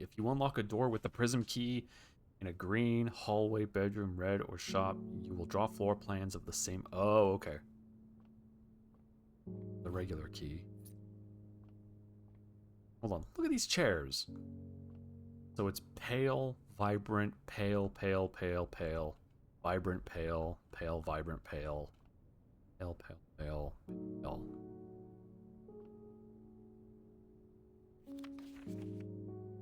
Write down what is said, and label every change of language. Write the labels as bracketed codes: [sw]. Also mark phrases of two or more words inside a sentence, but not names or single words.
[en] If you unlock a door with the prism key in a green, hallway, bedroom, red, or shop, you will draw floor plans of the same... Oh, okay. The regular key. Hold on. Look at these chairs. So it's pale, vibrant, pale, pale, pale, pale. Vibrant, pale, pale, vibrant, pale. Pale, pale, pale, pale.